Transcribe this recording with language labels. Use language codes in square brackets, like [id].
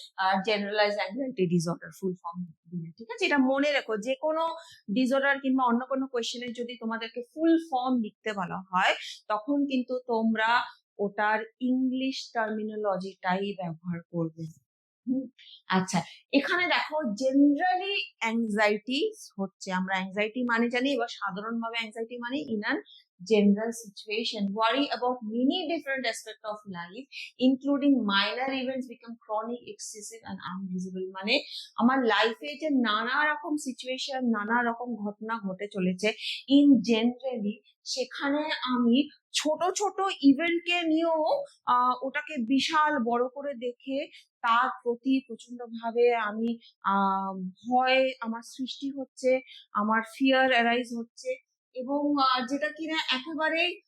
[bn] আর generalise anxiety disorder full form দিলে, ঠিক আছে? এটা মনে রেখো, যে কোনো ডিসঅর্ডার কিংবা অন্য কোনো কোয়েশ্চেনের যদি তোমাদেরকে ফুল ফর্ম লিখতে বলা হয় তখন কিন্তু তোমরা ওটার ইংলিশ টার্মিনোলজিটাই ব্যবহার করবে। আচ্ছা, এখানে দেখো জেনারেলি অ্যাংজাইটি হচ্ছে, আমরা অ্যাংজাইটি মানে জানি, এবার সাধারণভাবে অ্যাংজাইটি মানে in an [en] general situation worry about many different aspects of life including minor events become chronic, excessive and unvisible। [bn] মানে আমার লাইফে যে নানা রকম সিচুয়েশন, নানা রকম ঘটনা ঘটে চলেছে ইন জেনারেলি, সেখানে আমি ছোট ছোট ইভেন্টকে নিয়েও ওটাকে বিশাল বড় করে দেখে তার প্রতি প্রচন্ড ভাবে আমি ভয় আমার সৃষ্টি হচ্ছে, আমার ফিয়ার অ্যারাইজ হচ্ছে, এবং যেটা কিনা একেবারে